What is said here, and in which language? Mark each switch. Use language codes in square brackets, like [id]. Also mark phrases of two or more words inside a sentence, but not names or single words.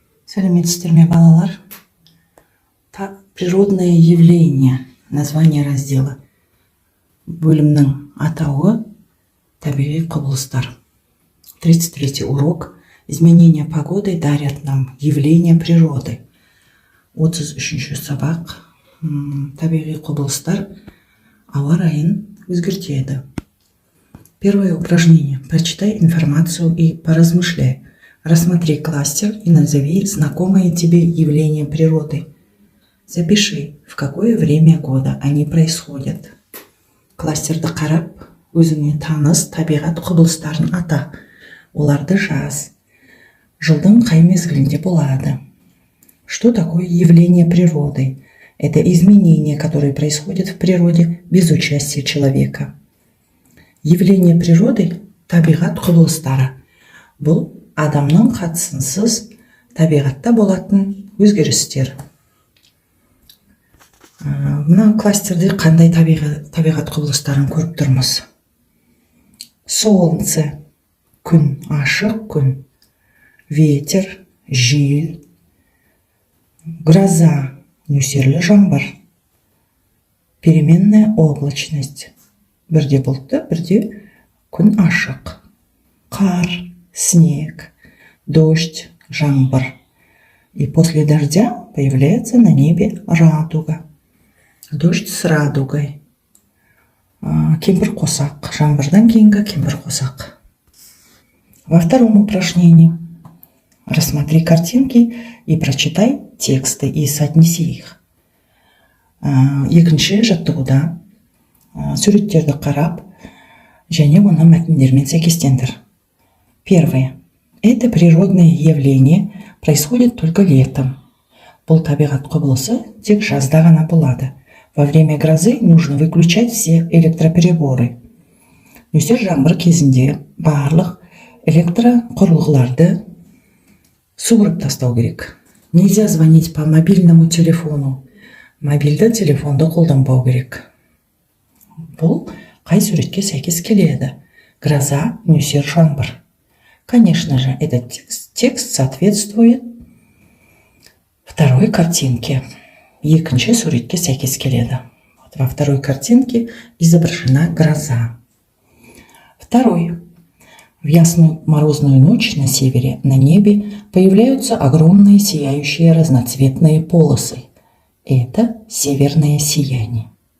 [kk] Сәлеметсіздер ме, балалар? [ru] Природные явления. Название раздела. [kk] Бөлімнің атауы табиғи құбылыстар. [ru] 33 урок. Изменения погоды дарят нам явления природы. [kk] 33 сабақ. Табиғи құбылыстар ауа райын өзгертеді. [ru] Первое упражнение. Прочитай информацию и поразмышляй. Рассмотри кластер и назови знакомые тебе явления природы. Запиши, в какое время года они происходят. [kk] Кластерді қарап, өзіңе таныс табиғат құбылыстарын ата. Оларды жаз. Жылдың қай мезгілінде болады. [ru] Что такое явление природы? Это изменения, которые происходят в природе без участия человека. Явление природы – [kk] табиғат құбылыстары. Бұл адамның қатысынсыз табиғатта болатын өзгерістер. Мына кластерде қандай табиғат құбылыстарын көріп тұрмыз? Солнце, күн, ашық күн. Ветер, жел. Гроза, нөсерлі жаңбыр. [ru] Переменная облачность. [kk] Бірде бұлтты, бірде күн ашық. Қар, [ru] снег, дождь, жаңбыр. И после дождя появляется на небе радуга. Дождь с радугой. [kk] Кемпір-қосақ. Жаңбырдан кейінгі кемпір-қосақ. [ru] Во втором упражнении рассмотри картинки и прочитай тексты и соотнеси их. [kk] Екінші жаттығуда суреттерді қарап, және оны мәтіндермен сәйкестендір. [ru] Первое. Это природное явление происходит только летом. [kk] Бұл табиғат құбылысы тек жазда ғана болады. [ru] Во время грозы нужно выключать все электропереборы. [kk] Нөсер жаңбыр кезінде барлық электроқұрылғыларды суырып тастау керек. [ru] Нельзя звонить по мобильному телефону. [kk] Мобильді телефонды қолданбау керек. Бұл қай суретке сәйкес келеді? Гроза, нөсер жаңбыр. [ru] Конечно же, этот текст соответствует второй картинке. [kk] Екінші суретке сәйкес келеді. [ru] Во второй картинке изображена гроза. Второй. В ясную морозную ночь на севере на небе появляются огромные сияющие разноцветные полосы. Это северное сияние.